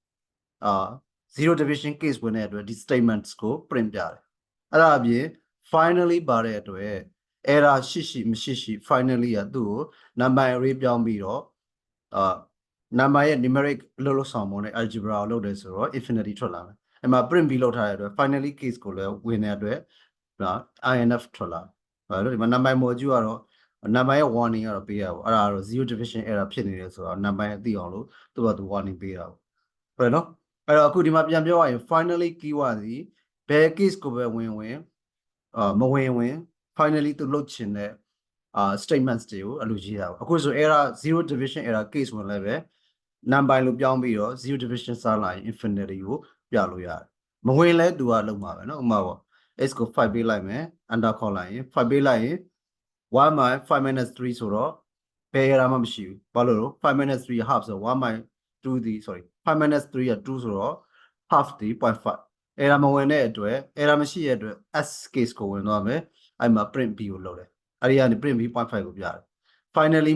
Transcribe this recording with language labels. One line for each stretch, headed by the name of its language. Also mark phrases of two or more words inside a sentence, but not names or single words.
English: 0 division case
Burmese: ဝင်တဲ့အတွက်ဒီ statements ကို print ပြတယ်အဲ့ဒါအပြင် finally ပါတဲ့အတွက် error ရှိမရှိ finally ကသူ့ကို
English: number array
Burmese: ပြောင်းပြီးတော့number ရဲ့ numeric လို့ဆောင်ပုံနဲ့ algebra ကိုလုပ်တယ်ဆိုတော့ infinity ထွက်လာမယ်အဲ့မှာ print ပြီးလုပ်ထားတဲ့အတွက်
English: finally case
Burmese: ကိုလည်းဝင်တဲ့အတွက် inf ထွက်လာတယ်ဟုတ်တယ်ဒီမှာ
English: number module
Burmese: ကတော့ number ရဲ့ warning ကတော့ပေးရပါဘူးအဲ့ဒါကတော့
English: 0 division error
Burmese: ဖြစ်နေတယ်ဆိုတော့ number ရဲ့သိအောင်လို့သူကသူ warning ပေးတာပေါ့ဟုတ်တယ်နော်အဲ့တော့အခုဒီမှာပြန်ပြောရရင်
English: finally keyword
Burmese: ဒီဘယ် case ကိုပဲဝင်မဝင် finally သူလုပ်ချင်တဲ့statements တွေကိုအလိုရေးတာပေါ့အခုဆို
English: error 0 division error case
Burmese: ဝင်လည်းပဲ number လို့ပြောင်းပြီးတော့0 division စားလာရင် infinity ကိုပြလို့ရတယ်မဝင်လဲသူကလုံးမှာပဲเนาะဥပမာပေါ့ x ကို5ပေး လိုက်မယ် under ခေါ်လိုက်ရင်5ပေးလိုက်ရင်
English: 1 by 5 minus 3
Burmese: ဆိုတော့ဘယ် error မှမရှိဘူးဘာလို့လဲ
English: 5 minus 3 half
Burmese: ဆို
English: 1 by 2
Burmese: ဒီ
English: sorry 5 minus 3
Burmese: က2ဆိုတော့ half ဒီ 0.5 error မဝင်တဲ့အတွက် error မရှိတဲ့အတွက်
English: s case
Burmese: ကိုဝင်သွားမယ်အဲ့မှာ
English: print b
Burmese: ကိုလုပ်တယ်အဲ့ဒီကနေ
English: print b 0.5
Burmese: ကိုပြတယ် finally